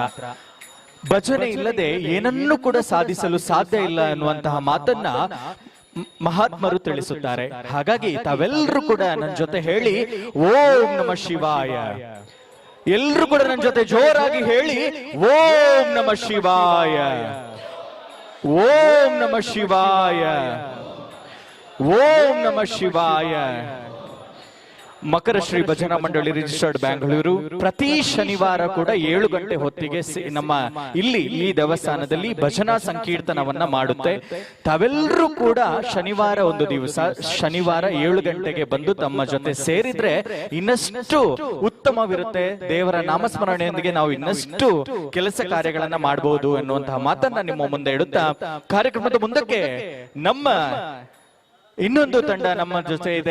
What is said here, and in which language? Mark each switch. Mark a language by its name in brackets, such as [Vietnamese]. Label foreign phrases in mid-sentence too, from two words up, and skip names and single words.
[Kannada] ಭಜನೆ ಇಲ್ಲದೆ ಏನನ್ನೂ ಕೂಡ ಸಾಧಿಸಲು ಸಾಧ್ಯ ಇಲ್ಲ ಅನ್ನುವಂತಹ ಮಾತನ್ನ ಮಹಾತ್ಮರು ತಿಳಿಸುತ್ತಾರೆ. ಹಾಗಾಗಿ ತಾವೆಲ್ಲರೂ ಕೂಡ ನನ್ನ ಜೊತೆ ಹೇಳಿ [Sanskrit] ಓಂ ನಮ ಶಿವಾಯ. [Kannada] ಎಲ್ರು ಕೂಡ ನನ್ನ ಜೊತೆ ಜೋರಾಗಿ ಹೇಳಿ [Sanskrit] ಓಂ ನಮ ಶಿವಾಯ, ಓಂ ನಮ ಶಿವಾಯ, ಓಂ ನಮ ಶಿವಾಯ. [Kannada] ಮಕರ ಶ್ರೀ ಭಜನಾ ಮಂಡಳಿ ರಿಜಿಸ್ಟರ್ಡ್ ಬ್ಯಾಂಗ್ಳೂರು ಪ್ರತಿ ಶನಿವಾರ ಕೂಡ 7 ಗಂಟೆ ಹೊತ್ತಿಗೆ ನಮ್ಮ ಇಲ್ಲಿ ಈ ದೇವಸ್ಥಾನದಲ್ಲಿ ಭಜನಾ ಸಂಕೀರ್ತನವನ್ನ ಮಾಡುತ್ತೆ. ತಾವೆಲ್ಲರೂ ಕೂಡ ಶನಿವಾರ ಒಂದು ದಿವಸ ಶನಿವಾರ 7 ಗಂಟೆಗೆ ಬಂದು ತಮ್ಮ ಜೊತೆ ಸೇರಿದ್ರೆ ಇನ್ನಷ್ಟು ಉತ್ತಮವಿರುತ್ತೆ. ದೇವರ ನಾಮಸ್ಮರಣೆಯೊಂದಿಗೆ ನಾವು ಇನ್ನಷ್ಟು ಕೆಲಸ ಕಾರ್ಯಗಳನ್ನ ಮಾಡಬಹುದು ಎನ್ನುವಂತಹ ಮಾತನ್ನ ನಿಮ್ಮ ಮುಂದೆ ಇಡುತ್ತಾ ಕಾರ್ಯಕ್ರಮದ ಮುಂದಕ್ಕೆ ನಮ್ಮ ಇನ್ನೊಂದು ತಂಡ ನಮ್ಮ ಜೊತೆ ಇದೆ.